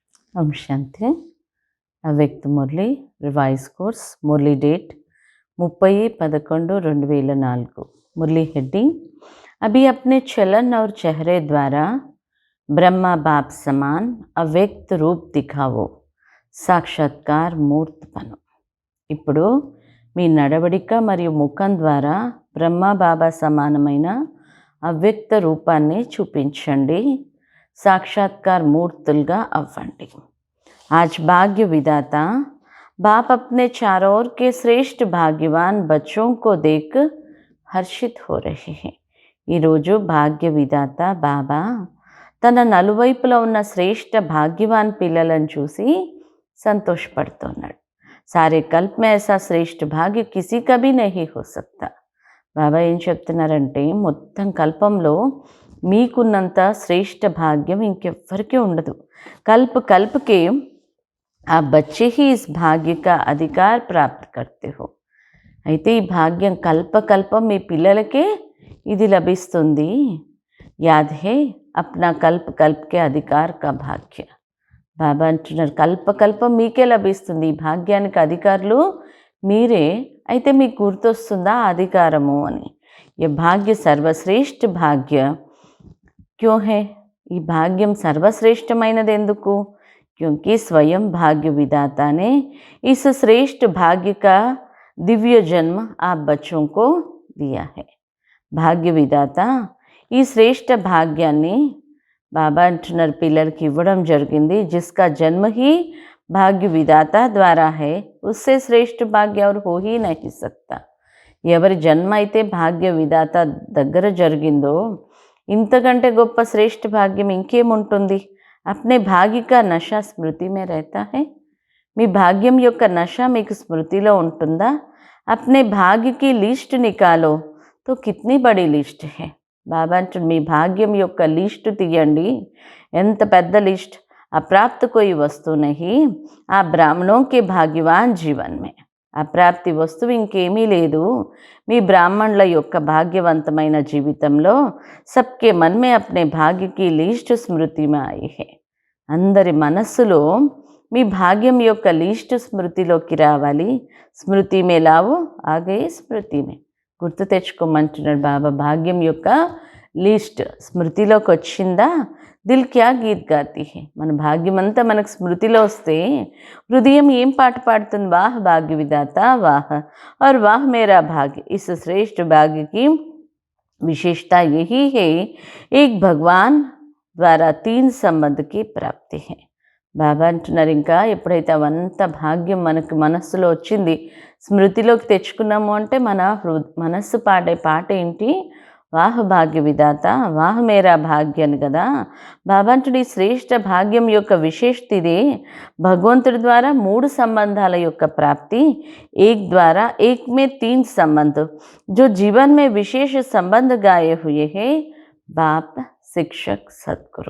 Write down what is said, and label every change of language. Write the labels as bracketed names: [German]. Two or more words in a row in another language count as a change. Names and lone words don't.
[Telugu] ఓం శాంతి. అవ్యక్త మురళి [English] revise course [Telugu] మురళి डेट 30-11-2004। [Hindi] मुरली हेडिंग, अभी अपने चलन और चेहरे द्वारा ब्रह्मा बाप समान अव्यक्त रूप दिखाओ, సాక్షాత్కార్ మూర్తిపను। [Telugu] ఇప్పుడు మీ నడవడిక మరియు ముఖం ద్వారా బ్రహ్మ బాబా సమానమైన అవ్యక్త రూపాన్ని చూపించండి, సాక్షాత్కార్ మూర్తులుగా అవ్వండి। [Hindi] आज भाग्य विदाता बाप अपने चारों ओर के श्रेष्ठ भाग्यवान बच्चों को देख हर्षित हो रहे हैं। [Telugu] ఈరోజు భాగ్య విధాత బాబా తన నలువైపులా ఉన్న శ్రేష్ఠ భాగ్యవాన్ పిల్లలను చూసి సంతోషపడుతున్నాడు। [Hindi] सारे कल्प में ऐसा श्रेष्ठ भाग्य किसी का भी नहीं हो सकता। [Telugu] బాబా ఏం చెప్తున్నారంటే మొత్తం కల్పంలో మీకున్నంత శ్రేష్ఠ భాగ్యం ఇంకెవ్వరికీ ఉండదు। [Hindi] कल्प कल्प के आप बच्चे ही इस भाग्य का अधिकार प्राप्त करते हो। [Telugu] అయితే ఈ భాగ్యం కల్పకల్పం మీ పిల్లలకే ఇది లభిస్తుంది। [Hindi] याद है अपना कल्प कल्प के अधिकार का भाग्य। [Telugu] బాబా అంటున్నారు కల్పకల్పం మీకే లభిస్తుంది, ఈ భాగ్యానికి అధికారులు మీరే। అయితే మీకు గుర్తొస్తుందా అధికారము అని। [Hindi] ये भाग्य सर्वश्रेष्ठ भाग्य क्यों है, [Telugu] ఈ భాగ్యం సర్వశ్రేష్టమైనది ఎందుకు? [Hindi] क्योंकि स्वयं भाग्य विधाता ने इस श्रेष्ठ भाग्य का दिव्य जन्म आप बच्चों को दिया है। भाग्य विधाता [Telugu] ఈ శ్రేష్ఠ భాగ్యాన్ని బాబా అంటున్నారు పిల్లలకి ఇవ్వడం జరిగింది। [Hindi] जिसका जन्म ही भाग्य विधाता द्वारा है, उससे श्रेष्ठ भाग्य और हो ही नहीं सकता। [Telugu] ఎవరి జన్మ అయితే భాగ్య విధాత దగ్గర జరిగిందో ఇంతకంటే గొప్ప శ్రేష్ఠ భాగ్యం ఇంకేముంటుంది। [Hindi] अपने भाग्य का नशा स्मृति में रहता है। [Telugu] మీ భాగ్యం యొక్క నష మీకు స్మృతిలో ఉంటుందా? [Hindi] अपने भाग्य की लिस्ट निकालो तो कितनी बड़ी लिस्ट है। [Telugu] బాబా అంటారు మీ భాగ్యం యొక్క లిస్ట్ తీయండి, ఎంత పెద్ద లిస్ట్। [Hindi] అప్రాప్త कोई वस्तु नहीं आ ब्राह्मणों के भाग्यवान जीवन में। [Telugu] అప్రాప్తి వస్తువు ఇంకేమీ లేదు మీ బ్రాహ్మణుల యొక్క భాగ్యవంతమైన జీవితంలో। [Hindi] సబ్కే मन में अपने भाग्य की लिस्ट स्मृति में आई है। [Telugu] అందరి మనస్సులో మీ భాగ్యం యొక్క లిస్ట్ స్మృతిలోకి రావాలి। [Hindi] स्मृति में लाओ आगे स्मृति में, [Telugu] గుర్తు తెచ్చుకోమంటున్నాడు బాబా। భాగ్యం యొక్క లిస్ట్ స్మృతిలోకి వచ్చిందా [Hindi] दिल क्या गीत गाती है, [Telugu] మన భాగ్యం అంతా మనకు స్మృతిలో వస్తే హృదయం ఏం పాట పాడుతుంది? [Hindi] वाह भाग्य विधाता वाह और वाह मेरा भाग्य। इस श्रेष्ठ भाग्य की विशेषता यही है, एक भगवान द्वारा 3 संबंध की प्राप्ति है। [Telugu] బాబా అంటున్నారు ఇంకా ఎప్పుడైతే అవంత భాగ్యం మనకు మనస్సులో వచ్చింది, స్మృతిలోకి తెచ్చుకున్నాము అంటే మన మనస్సు పాడే పాట ఏంటి? [Hindi] वाह भाग्य विधाता वाह मेरा भाग्य [Telugu] అని కదా। బాబా అంటుడు ఈ శ్రేష్ఠ భాగ్యం యొక్క విశేషత ఇదే, భగవంతుడి ద్వారా 3 సంబంధాల యొక్క ప్రాప్తి। [Hindi] एक द्वारा एक में 3 संबंध जो जीवन में विशेष संबंध गाए हुए हैं, बाप शिक्षक सद्गुरु।